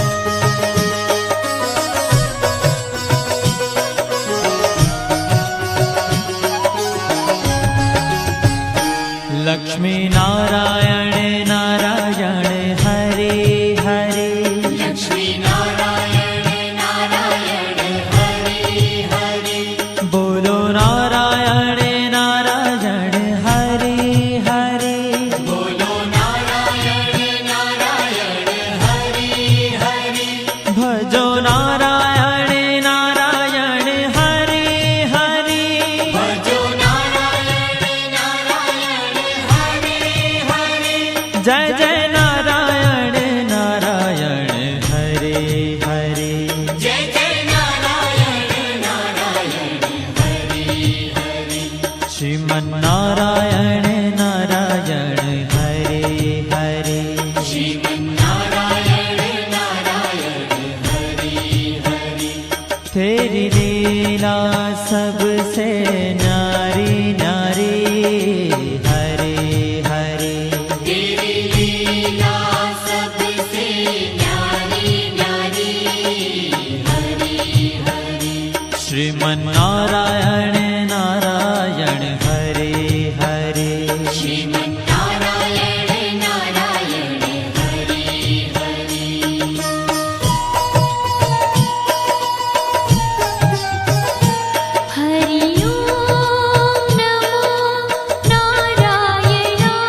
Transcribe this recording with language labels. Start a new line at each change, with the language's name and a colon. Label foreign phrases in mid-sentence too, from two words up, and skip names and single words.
Hindi: लक्ष्मी नारायण नारायण हरे हरे लक्ष्मी नारायण नारायण हरि हरि बोलो नारायण नारायण हरे हरे बोलो नारायण नारायण हरि हरि भजो नारायण नारायण हरे हरे भजो नारायण नारायण हरि हरि जय जय नारायण नारायण हरे हरे जय जय नारायण नारायण हरि हरि श्रीमन नारायण नारायण हरे हरे श्रीमन नारायण नारायण हरि हरि तेरी लीला सबसे न्यारी न्यारी हरे हरे तेरी लीला सबसे न्यारी न्यारी हरि हरि श्रीमन नारायण नारायण हरे हरे श्रीमन नारायण नारायण हरि हरि हरि
Sanskrit: ओम नमो नारायण